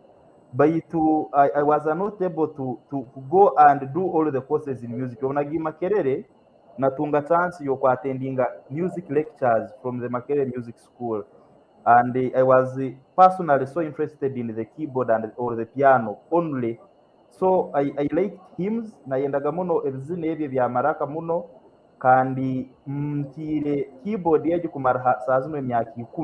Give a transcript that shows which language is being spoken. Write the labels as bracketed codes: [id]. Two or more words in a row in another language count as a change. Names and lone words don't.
[en] I was not able to go and do all the courses in music. [nyn] Onagi Makerere natunga [en] chance yo attending music lectures from the Makerere Music School, and I was personally so interested in the keyboard and or the piano only. So I liked hymns [nyn] nayendaga muno ebizina ebyo bya maraka muno kandi ntire keyboard yejo kumara saa zino emyaka 10.